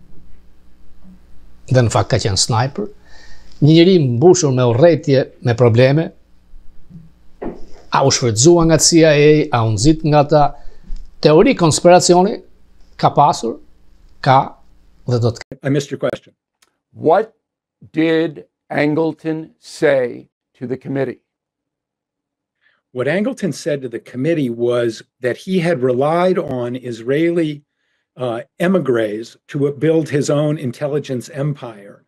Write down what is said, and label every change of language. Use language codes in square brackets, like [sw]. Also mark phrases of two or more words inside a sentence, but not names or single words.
[sq] Dhe në fakt ka qenë sniper. Një njeri mbushur me urrëtie, me probleme. A u shfrytëzua nga CIA, a u nxit nga ata. Teori konspiracioni ka pasur, ka dhe do të. [en] I missed your question. What did Angleton say to the committee? What Angleton said to the committee was that he had relied on Israeli emigres to build his own intelligence empire.